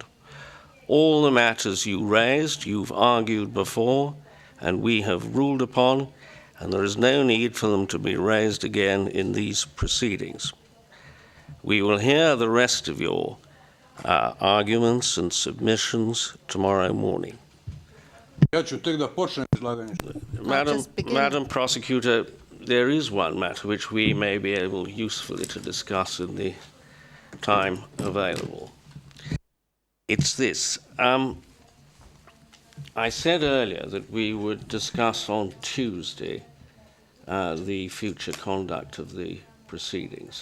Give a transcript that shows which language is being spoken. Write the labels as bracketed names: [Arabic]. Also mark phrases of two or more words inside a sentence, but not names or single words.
[English] All the matters you raised, you've argued before, and we have ruled upon, and there is no need for them to be raised again in these proceedings. We will hear the rest of your arguments and submissions tomorrow morning. [Serbian] Ja ću tek da počnem izlaganje. [English] Madam Prosecutor, there is one matter which we may be able usefully to discuss in the time available. It's this. I said earlier that we would discuss on Tuesday the future conduct of the proceedings.